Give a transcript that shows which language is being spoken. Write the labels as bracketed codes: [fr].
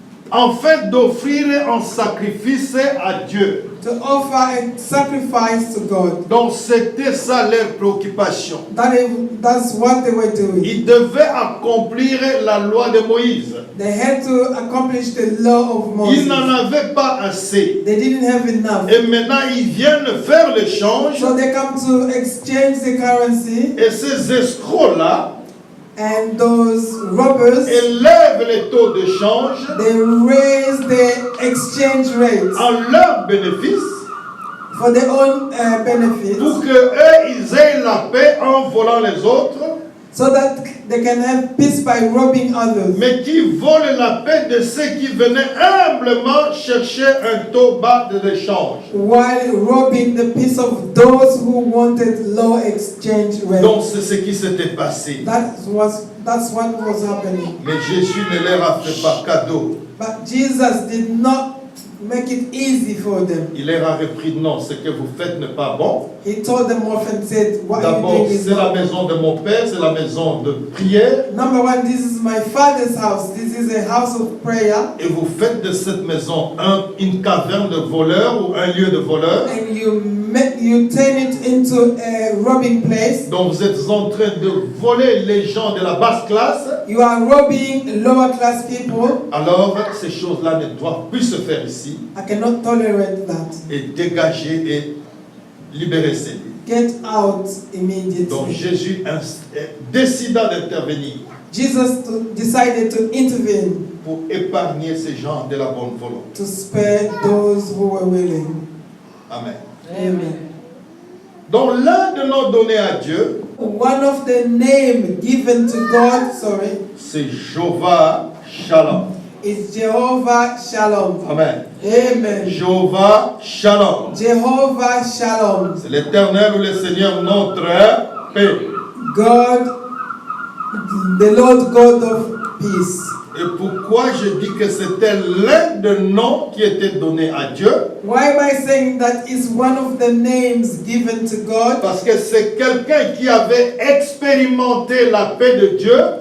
[fr] afin d'offrir un sacrifice à Dieu. [en] to offer a sacrifice to God. [fr] Donc c'était ça leur préoccupation. [en] That's what they were doing. [fr] Ils devaient accomplir la loi de Moïse. [en] They had to accomplish the law of [fr] Ils n'en [en] Moses. [fr] avaient pas assez. [en] They didn't have enough. [fr] Et maintenant ils viennent faire l'échange. [en] So they come to exchange the currency, [fr] Et ces escrocs-là [en] and those robbers, [fr] élèvent les taux de change [en] they raise the exchange rates [fr] en leur bénéfice [en] for their own benefits, [fr] pour que eux ils aient la paix en volant les autres, [en] so that they can have peace by robbing others. [fr] mais qui volent la paix de ceux qui venaient humblement chercher un taux bas d'échange. [en] While robbing the peace of those who wanted low exchange [fr] Donc [en] rates. [fr] c'est ce qui s'était passé. [en] That's what was happening. [fr] Mais Jésus ne leur a fait pas cadeau. [en] But Jesus did not make it easy for them. [fr] Il leur a repris non, ce que vous faites n'est pas bon. [en] He told them off and said, what you [fr] D'abord, [en] doing is [fr] c'est la [en] not. [fr] maison de mon père, c'est la maison de prière. [en] Number one, this is my father's house. This is a house of prayer. [fr] Et vous faites de cette maison une caverne de voleurs ou un lieu de voleurs. [en] And you turn it into a robbing place. [fr] Donc vous êtes en train de voler les gens de la basse classe. [en] You are robbing lower class people. [fr] Alors ces choses-là ne doivent plus se faire ici. [en] I cannot tolerate that. [fr] Et dégager et libérer ces lieux. [en] get out immediately. [fr] Donc Jésus décida d'intervenir [en] Jesus decided to intervene [fr] pour épargner ces gens de la bonne volonté. [en] to spare those who were willing. [fr] Amen. [en] Amen. [fr] Donc l'un de nos donnés à Dieu, [en] One of the names given to God, [fr] c'est Jéhovah Shalom. [en] is Jehovah Shalom. [fr] Amen. [en] Amen. [fr] Jéhovah Shalom. [en] Jehovah Shalom. [fr] C'est l'Éternel ou le Seigneur notre paix. [en] God, the Lord God of peace. [fr] Et pourquoi je dis que c'était l'un des noms qui était donné à Dieu? [en] Why am I saying that is one of the names given to God? [fr] Parce que c'est quelqu'un qui avait expérimenté la paix de Dieu